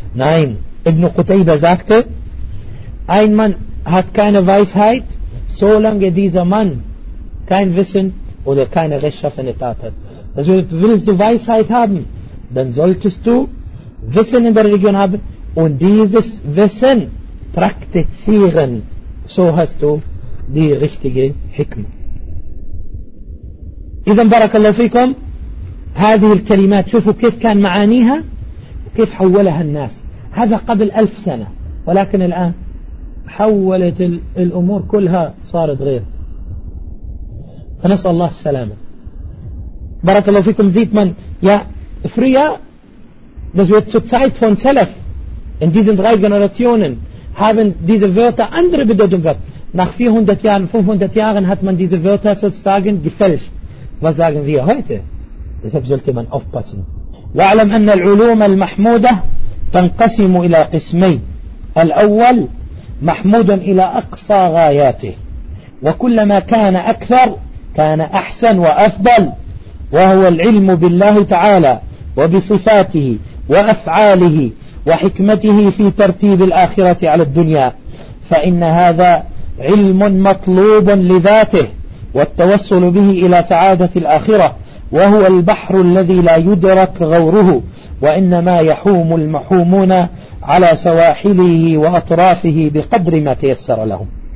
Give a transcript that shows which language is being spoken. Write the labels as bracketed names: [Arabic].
[German] Nein, Ibn Qutaybah sagte, ein Mann hat keine Weisheit, solange dieser Mann kein Wissen oder keine rechtschaffene Tat hat. Also willst du Weisheit haben, dann solltest du Wissen in der Religion haben und dieses Wissen praktizieren. So hast du die richtige Hikma. [Arabic] إذن بارك الله فيكم هذه الكلمات شوفوا كيف كان معانيها وكيف حولها الناس هذا قبل ألف سنة ولكن الآن حولت الأمور كلها صارت غير فنسأل الله السلامة بارك الله فيكم زيد من يا [German] Früher, das wird zur Zeit von Salaf, in diesen drei Generationen, haben diese Wörter andere Bedeutung gehabt. Nach 400 Jahren, 500 Jahren hat man diese Wörter sozusagen gefälscht. Was sagen wir heute? Deshalb sollte man aufpassen. [Arabic] وَعْلَمْ أَنَّ الْعُلُومَ الْمَحْمُودَةِ تَنْقَسِمُ إِلَىٰ قِسْمَيْنِ الأول محمود إلى أقصى غاياته وكلما كان أكثر كان أحسن وأفضل وهو العلم بالله تعالى وبصفاته وأفعاله وحكمته في ترتيب الآخرة على الدنيا فإن هذا علم مطلوب لذاته والتوصل به إلى سعادة الآخرة وهو البحر الذي لا يدرك غوره وإنما يحوم المحومون على سواحله وأطرافه بقدر ما تيسر لهم